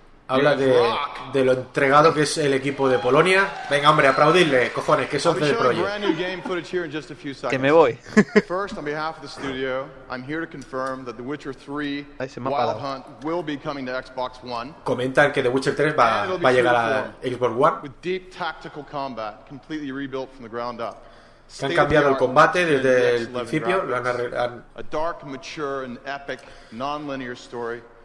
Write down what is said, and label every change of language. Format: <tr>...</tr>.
<es>Habla de lo entregado que es el equipo de Polonia. Venga, hombre, aplaudidle, cojones, que es otro proyecto. Que me voy.</es> <en>First, on behalf of the studio, I'm here to confirm that The Witcher 3 Wild Hunt will be coming to Xbox One.</en> <es>Comentan que The Witcher 3 va a llegar a Xbox One.</es> <en>With deep tactical combat, completely rebuilt from the ground up.</en> <es>Se han cambiado el combate desde el principio, lo han arreglado.</es> <en>A dark, mature and epic non-linear story.</en>